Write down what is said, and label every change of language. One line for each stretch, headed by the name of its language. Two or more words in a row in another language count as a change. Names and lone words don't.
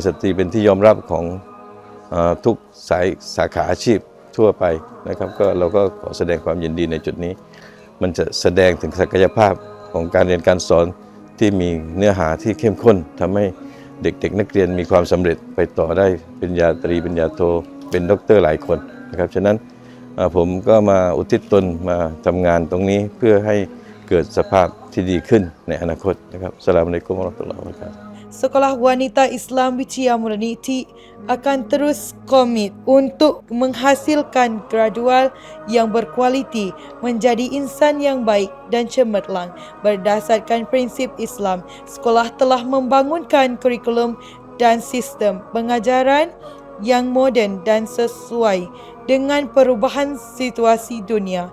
Thai: สตรีเป็นที่ยอมรับของทุกสาขาอาชีพทั่วไปนะครับก็เราก็ขอแสดงความยินดีในจุดนี้มันจะแสดงถึงศักยภาพของการเรียนการสอนที่มีเนื้อหาที่เข้มข้นทำให้เด็กๆนักเรียนมีความสำเร็จไปต่อได้ปริญญาตรีปริญญาโทเป็นด็อกเตอร์หลายคนนะครับฉะนั้นผมก็มาอุทิศตนมาทำงานตรงนี้เพื่อให้เกิดสภาพที่ดีขึ้นในอนาคตนะครับ
Arabic: السلام عليكم ورحمة الله وبركاته
Malay: Sekolah Wanita Islam Wiccia Modernity akan terus komit untuk menghasilkan gradual yang berkualiti menjadi insan yang baik dan cemerlang berdasarkan prinsip Islam. Sekolah telah membangunkan kurikulum dan sistem pengajaran yang moden dan sesuai dengan perubahan situasi dunia.